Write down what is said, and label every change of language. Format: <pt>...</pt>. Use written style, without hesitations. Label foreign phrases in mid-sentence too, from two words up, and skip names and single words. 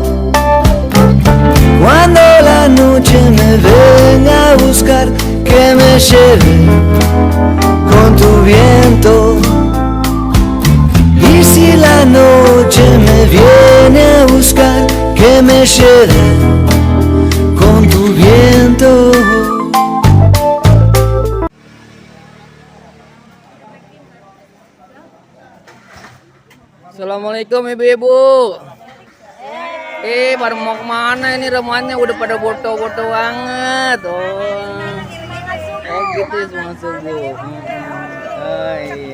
<es>Cuando la noche me venga a buscar, que me lleve con tu viento. Y si la noche me viene a buscar, que me lleve con tu viento.</es> <id>Assalamualaikum ibu-ibu. Baru mau kemana ini rumahnya udah pada foto-foto banget. Oh gitu semua subuh. Oh iya.</id>